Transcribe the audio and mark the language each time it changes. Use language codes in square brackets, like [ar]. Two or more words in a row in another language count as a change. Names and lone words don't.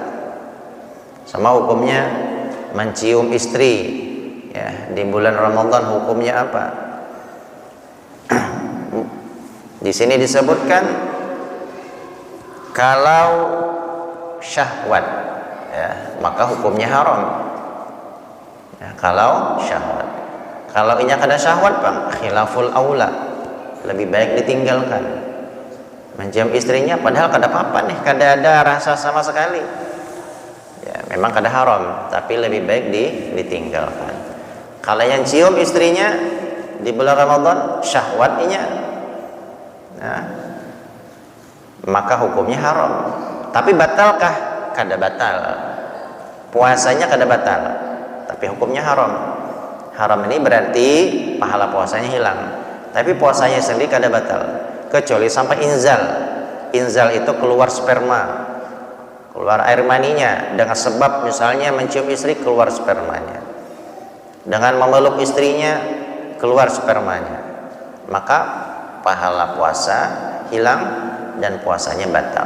[bjn] Sama hukumnya mencium istri, ya, di bulan Ramadan hukumnya apa? Di sini disebutkan kalau syahwat, ya, maka hukumnya haram, ya, kalau syahwat. Kalau inya kada syahwat bang, [ar] khilaful aula, [bjn] lebih baik ditinggalkan. Mencium istrinya padahal kada apa-apa nih, kada ada rasa sama sekali, ya, memang kada haram, tapi lebih baik ditinggalkan. Kalau yang cium istrinya di bulan Ramadan syahwat inya, nah, maka hukumnya haram. Tapi batalkah? Kada batal. Puasanya kada batal, tapi hukumnya haram. Haram ini berarti pahala puasanya hilang, tapi puasanya sendiri kada batal, kecuali sampai inzal. Inzal itu keluar sperma, keluar air maninya, dengan sebab misalnya mencium istri keluar spermanya, dengan memeluk istrinya keluar spermanya, maka pahala puasa hilang dan puasanya batal.